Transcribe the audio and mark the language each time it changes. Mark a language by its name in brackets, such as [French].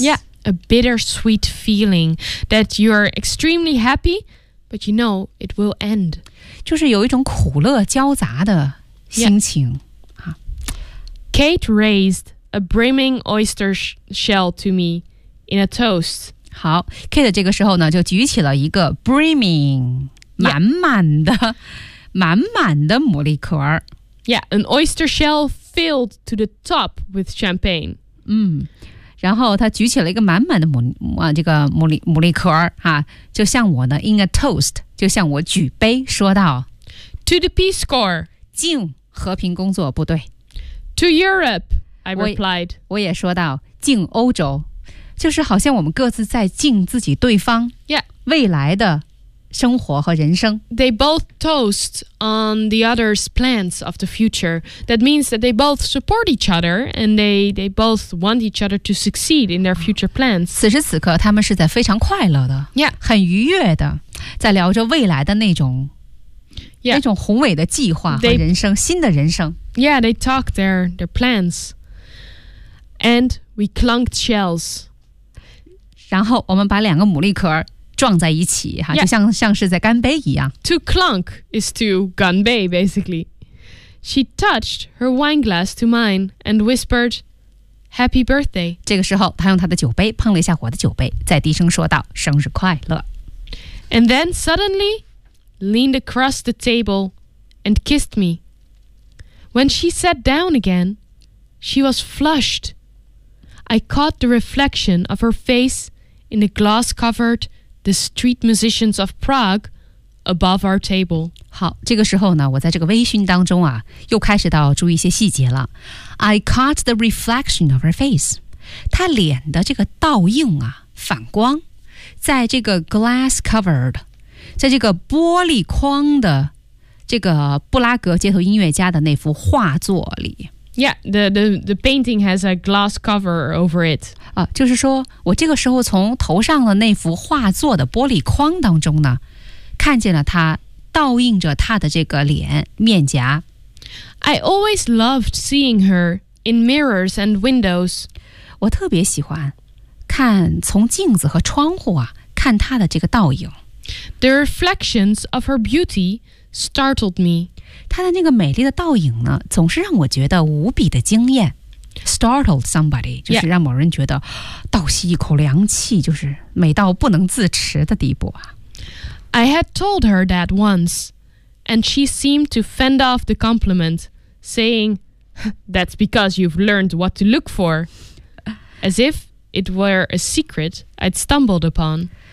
[English] Yeah, a bittersweet feeling that you're extremely happy, but you know it will end. [Chinese] 就是有一种苦乐交杂的心情。 [English] Kate raised a brimming oyster shell to me in a toast. [Chinese] 好， Kate 这个时候呢就举起了一个 brimming， 满满的、满满的牡蛎壳。 [English] Yeah, an oyster shell filled to the top with champagne. [Chinese] 然后他举起了一个满满的牡蛎壳、就向我呢 [English] in a toast， [Chinese] 就向我举杯说道 [English] To the Peace Corps， [Chinese] 敬和平工作部队。 [English] To Europe, I replied. [Chinese] 我也说到敬欧洲，就是好像我们各自在敬自己对方未来的生活和人生。 [English] They both toast on the other's plans of the future. That means that they both support each other and they both want each other to succeed in their future plans. [Chinese] 此时此刻他们是在非常快乐的很愉悦的在聊着未来的那种那种宏伟的计划和人生新的人生。 [English] Yeah, they talk their plans. And we clunked shells. [Chinese] 然后我们把两个牡蛎壳撞在一起就像是在干杯一样。 [English] To clunk is to [Chinese] 干杯 [English] basically. She touched her wine glass to mine and whispered, Happy birthday. [Chinese] 这个时候她用她的酒杯碰了一下我的酒杯，再低声说道，生日快乐。 [English] And then suddenly,leaned across the table and kissed me. When she sat down again, she was flushed. I caught the reflection of her face in the glass-covered The Street Musicians of Prague above our table. [Chinese] 好，这个时候呢，我在这个微醺当中啊，又开始到注意一些细节了。 [English] I caught the reflection of her face. [Chinese] 她脸的这个倒映啊，反光，在这个 glass-covered在这个玻璃框的这个布拉格街头音乐家的那幅画作里。 [English] Yeah, the painting has a glass cover over it. [Chinese] 就是说我这个时候从头上的那幅画作的玻璃框当中呢，看见了他倒映着他的这个脸面颊。 [English] I always loved seeing her in mirrors and windows. [Chinese] 我特别喜欢看从镜子和窗户看他的这个倒影。 [English] The reflections of her beauty startled me. [Chinese] 她的那个美丽的倒影呢，总是让我觉得无比的惊艳。 [English] Startled somebody [Chinese] 就是让某人觉得倒吸一口凉气，就是美到不能自持的地步。 [English] I had told her that once, and she seemed to fend off the compliment, saying, "That's because you've learned what to look for," as if it were a secret I'd stumbled upon.